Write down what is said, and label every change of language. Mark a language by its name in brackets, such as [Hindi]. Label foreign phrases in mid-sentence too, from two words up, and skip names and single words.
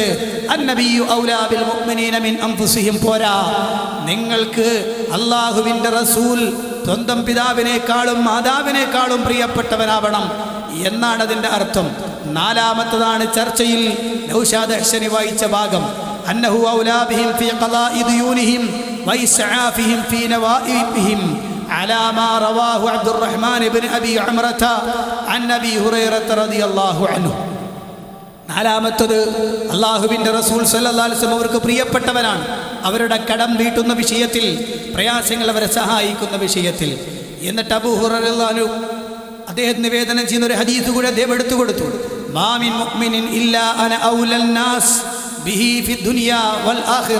[Arabic] النبي أولى بالمؤمنين من أنفسهم. [Malayalam] പോരാ, നിങ്ങൾക്ക് അള്ളാഹുവിൻ്റെ റസൂൽ സ്വന്തം പിതാവിനേക്കാളും മാതാവിനേക്കാളും പ്രിയപ്പെട്ടവനാവണം എന്നാണ് അതിൻ്റെ അർത്ഥം. നാലാമത്തതാണ് ചർച്ചയിൽ നൗഷാദ് ഹസനി വായിച്ച ഭാഗം. [Arabic] أنه أولى بهم في قضاء ديونهم وإسعافهم في نوائبهم على ما رواه عبد الرحمن بن أبي عمرة عن أبي هريرة رضي الله عنه. [Malayalam] നാലാമത്തത് അള്ളാഹുവിൻ്റെ റസൂൽ [Arabic] صلى الله عليه وسلم [Malayalam] അവർക്ക് പ്രിയപ്പെട്ടവനാണ്. അവരുടെ കടം വീട്ടുന്ന വിഷയത്തിൽ, പ്രയാസങ്ങൾ അവരെ സഹായിക്കുന്ന വിഷയത്തിൽ. എന്നിട്ട് അബൂ ഹുറൈറ [Arabic] رضي الله عنه [Malayalam] അദ്ദേഹം നിവേദനം ചെയ്യുന്ന ഒരു ഹദീസ് കൂടെ അദ്ദേഹം എടുത്തു കൊടുത്തു. [Arabic] ما من مؤمن إلا أنا أولى الناس به في الدنيا والآخرة.